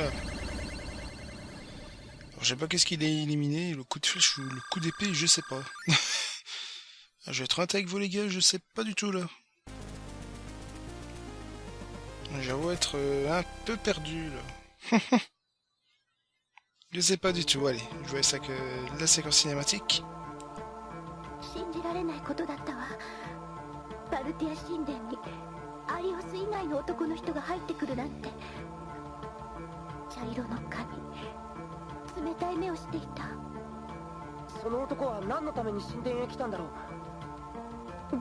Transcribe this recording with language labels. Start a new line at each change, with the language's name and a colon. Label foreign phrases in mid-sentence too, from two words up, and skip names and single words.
French: Alors, je sais pas qu'est-ce qu'il a éliminé, le coup de flèche ou le coup d'épée, je sais pas. Je vais être honnête avec vous les gars, je sais pas du tout là. J'avoue être un peu perdu là. Je sais pas du tout, allez, je vois ça que la séquence cinématique.
Japanese: 信じられないことだったわ。バルティア神殿にアリオス以外の男の人が入ってくるなんて。茶色の髪、冷たい目をしていた。その男は何のために神殿へ来たんだろう。